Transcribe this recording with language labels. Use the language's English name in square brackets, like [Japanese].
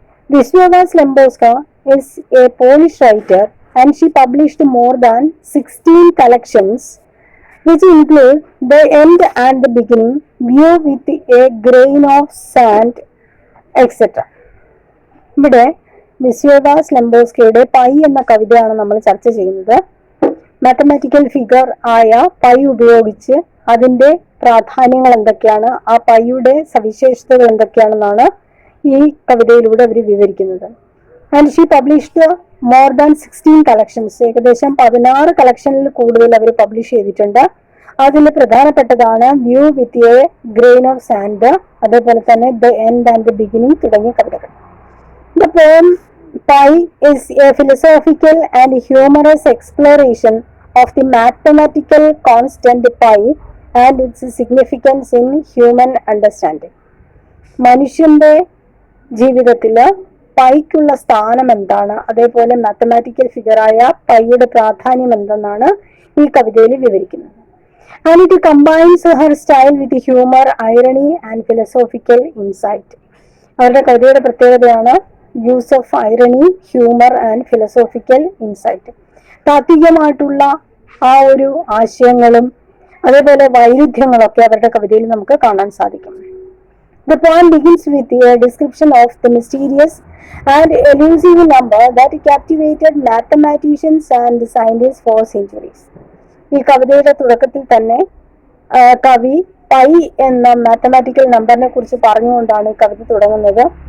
[English] Wisława Szymborska is a Polish writer and she published more than 16 collections which include The End and the Beginning, View with a Grain of Sand, etc. [Malayalam] ഇവിടെ വിസ്വേവ സ്ലെംബോസ്കയുടെ pi എന്ന കവിതയാണ് നമ്മൾ ചർച്ച ചെയ്യുന്നത്. Mathematical figure ആയ pi ഉപയോഗിച്ച് അതിൻ്റെ പ്രാധാന്യങ്ങൾ എന്തൊക്കെയാണ്, ആ പൈയുടെ സവിശേഷതകൾ എന്തൊക്കെയാണെന്നാണ് ഈ കവിതയിലൂടെ അവർ വിവരിക്കുന്നത്. [English] and she published more than 16 collections, [Malayalam] ഏകദേശം 16 കളക്ഷനിൽ കൂടുതൽ അവർ പബ്ലിഷ് ചെയ്തിട്ടുണ്ട്. അതിൽ പ്രധാനപ്പെട്ടതാണ് view with a grain of sand, അതേപോലെ തന്നെ the end and the beginning തുടങ്ങിയ കവിതകൾ. [English] The poem Pi is a philosophical and humorous exploration of the mathematical constant pi and its significance in human understanding. [Malayalam] മനുഷ്യന്റെ ജീവിതത്തിൽ പൈക്കുള്ള സ്ഥാനം എന്താണ്, അതേപോലെ mathematical ഫിഗറായ പൈയുടെ പ്രാധാന്യം എന്തെന്നാണ് ഈ കവിതയിൽ വിവരിക്കുന്നത്. [English] And it combines her style with humor, irony and philosophical insight. [Malayalam] അവരുടെ കവിതയുടെ പ്രത്യേകതയാണ് [English] Use of irony, humour and philosophical insight. [Malayalam] താത്വികമായിട്ടുള്ള ആ ഒരു ആശയങ്ങളും അതേപോലെ വൈരുദ്ധ്യങ്ങളൊക്കെ അവരുടെ കവിതയിൽ നമുക്ക് കാണാൻ സാധിക്കും. [English] The poem begins with a description of the mysterious and elusive number that captivated mathematicians and scientists for centuries. [Malayalam] ഈ കവിതയുടെ തുടക്കത്തിൽ തന്നെ കവി പൈ എന്ന മാത്തമാറ്റിക്കൽ നമ്പറിനെ കുറിച്ച് പറഞ്ഞുകൊണ്ടാണ് ഈ കവിത തുടങ്ങുന്നത്.